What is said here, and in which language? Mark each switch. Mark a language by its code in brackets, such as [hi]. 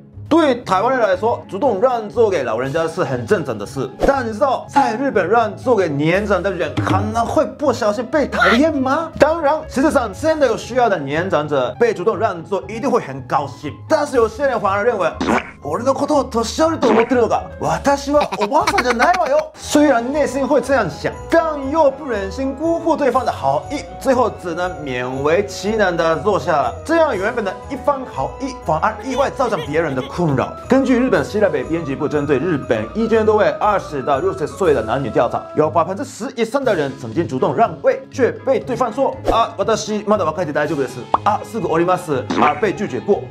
[zh] 对台湾人来说，主动让座给老人家是很正常的事。但你知道，在日本让座给年长的人可能会不小心被讨厌吗？当然，实际上真的有需要的年长者被主动让座一定会很高兴。但是有些人反而认为， [ja] 俺のことを年寄りと思ってるのか？私はおばあさんじゃないわよ。 [zh] 虽然内心会这样想，但又不忍心辜负对方的好意，最后只能勉为其难的坐下了。这样原本的一番好意，反而意外造成别人的困扰。根据日本西台北编辑部针对日本1000多位20到60岁的男女调查，有10%以上的人曾经主动让位，却被对方说 [ja] 私まだ若いで大丈夫です。すぐ降ります。 [zh] 而被拒绝过。